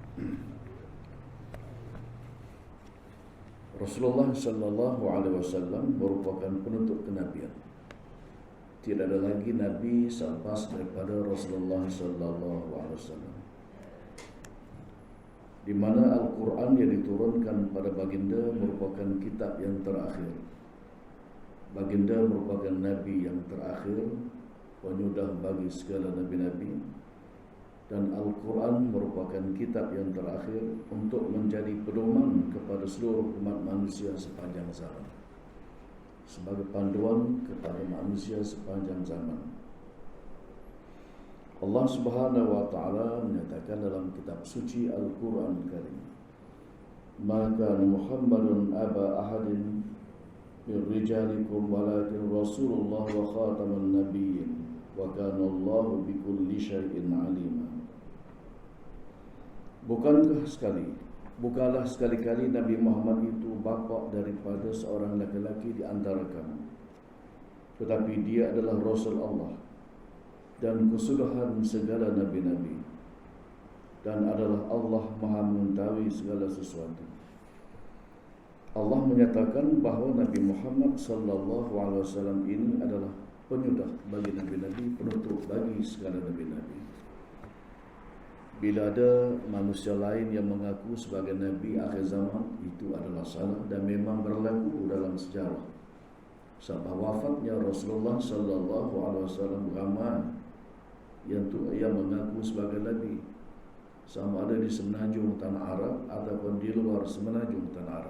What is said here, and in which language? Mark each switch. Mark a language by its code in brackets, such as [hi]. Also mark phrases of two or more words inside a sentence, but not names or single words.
[ms] Rasulullah [ar] صلى الله عليه وسلم [ms] merupakan penutup kenabian. Tidak ada lagi nabi selepas daripada Rasulullah [ar] صلى الله عليه وسلم, [ms] di mana Al-Quran yang diturunkan pada baginda merupakan kitab yang terakhir. Baginda merupakan nabi yang terakhir, penyudah bagi segala nabi-nabi, dan Al-Quran merupakan kitab yang terakhir untuk menjadi pedoman kepada seluruh umat manusia sepanjang zaman, sebagai panduan kepada manusia sepanjang zaman. [ar] الله سبحانه وتعالى [ms] menyatakan dalam kitab suci [ar] Al-Quran Karim, "ما كان محمد أبا أحد من رجالكم ولكن رسول الله وخاتم النبيين وكان الله بكل شيء عليما." [ms] Bukanlah sekali-kali Nabi Muhammad itu bapa daripada seorang laki-laki di antara kamu, tetapi dia adalah Rasul Allah dan kesudahan segala nabi-nabi, dan adalah Allah Maha mengetahui segala sesuatu. Allah menyatakan bahawa Nabi Muhammad [ar] صلى الله عليه وسلم [ms] ini adalah penyudah bagi nabi-nabi, penutup bagi segala nabi-nabi. Bila ada manusia lain yang mengaku sebagai nabi akhir zaman, itu adalah salah dan memang berlaku dalam sejarah. Sampai wafatnya Rasulullah [ar] صلى الله عليه وسلم, [ms] ramai yang mengaku sebagai nabi, sama ada di semenanjung tanah Arab ataupun di luar semenanjung tanah Arab.